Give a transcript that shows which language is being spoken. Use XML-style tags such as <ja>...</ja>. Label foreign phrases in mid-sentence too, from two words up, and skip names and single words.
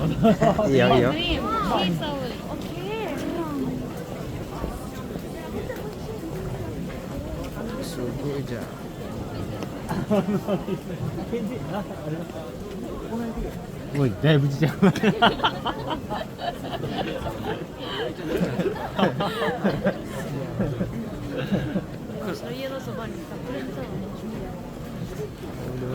<tl>Iyo, iyo. Sugo dyan.</tl> <ja>おい、だいぶちっちゃい。</ja> <tl>Diba?</tl>